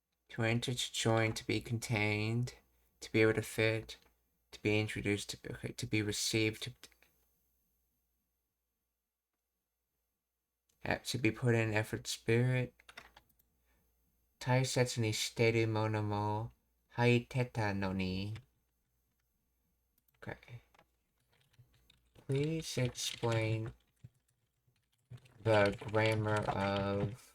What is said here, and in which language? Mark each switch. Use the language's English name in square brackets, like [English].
[English] To enter, to join, to be contained, to be able to fit, to be introduced, to be received, to be put in effort, spirit. [Japanese] 大切にしてるものも入ってたのに。 [English] Okay. Please explain the grammar of